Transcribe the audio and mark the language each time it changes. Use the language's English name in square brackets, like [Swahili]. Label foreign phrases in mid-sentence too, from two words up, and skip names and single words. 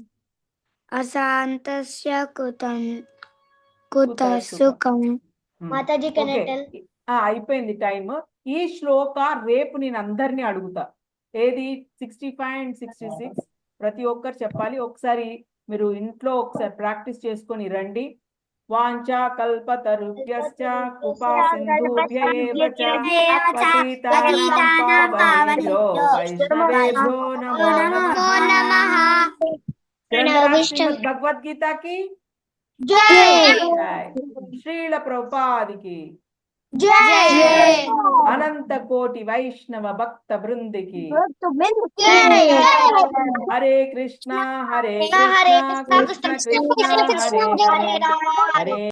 [Telugu] అయిపోయింది టైం. ఈ శ్లోక రేపు నేను అందరినీ అడుగుతా. ఏది 65 and 66 ప్రతి ఒక్కరు చెప్పాలి. ఒకసారి మీరు ఇంట్లో ఒకసారి ప్రాక్టీస్ చేసుకొని రండి. [Sanskrit] वाञ्छा कल्पतरुभ्यश्च कृपा सिन्धुभ्य एव च पतितानां पावनेभ्यो वैष्णवेभ्यो नमो नमः. [Telugu] భగవద్గీత కి జై. శ్రీల ప్రభుపాదికి జై. అనంత కోటి వైష్ణవ భక్త బృందికి [Sanskrit] हरे कृष्ण हरे कृष्ण कृष्ण कृष्ण हरे हरे.